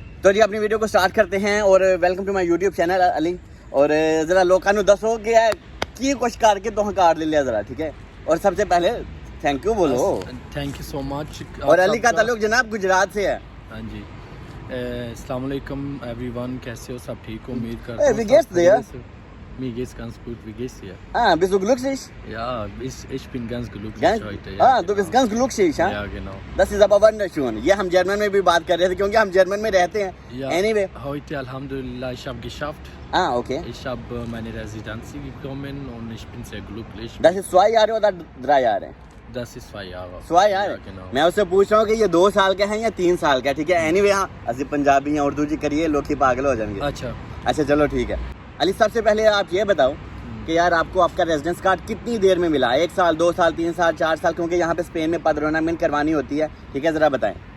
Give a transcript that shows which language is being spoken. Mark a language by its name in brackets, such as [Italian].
[Hindi] तो जी अपनी वीडियो को स्टार्ट करते हैं और [English] welcome to my YouTube channel [Hindi] Ali. और ज़रा लोगों को दसो कि कुछ करके तो कार्ड ले लिया ज़रा, ठीक है। और सबसे पहले [English] thank you [Hindi] बोलो। [English] Thank you so much. [Hindi] और अली का ताल्लुक जनाब गुजरात से है। हाँ जी। अस्सलाम वालेकुम एवरीवन, कैसे हो? सब ठीक हो? उम्मीद करता हूं [German] wie geht's dir? Mir geht's ganz gut. Wie geht's dir? Bist du glücklich? Ja, ich bin ganz glücklich heute. Ja, du bist ganz glücklich, हाँ? Ja, genau. Das ist aber wunderschön. [Hindi] ये हम जर्मन में भी बात कर रहे थे क्योंकि हम जर्मन में रहते हैं। [German] Ja, [English] anyway. [German] heute Alhamdulillah, ich habe geschafft. [English] Okay. [German] Ich habe meine Residenz bekommen und ich bin sehr glücklich. Das ist 2 Jahre oder 3 Jahre? Das ist 2 Jahre. 2 Jahre? Ja, genau. [Hindi] मैं उससे पूछ रहा हूँ कि ये 2 साल का है या 3 साल का, ठीक है। एनीवे हाँ असि पंजाबी या उर्दू जी करिए लोग ही पागल हो जाएंगे। अच्छा चलो ठीक है। अली सबसे पहले आप ये बताओ कि यार आपको आपका रेजिडेंस कार्ड कितनी देर में मिला? 1 साल, 2 साल, 3 साल, 4 साल? क्योंकि यहाँ पे स्पेन में पद्रोनामेंट करवानी होती है, ठीक है, ज़रा बताएं।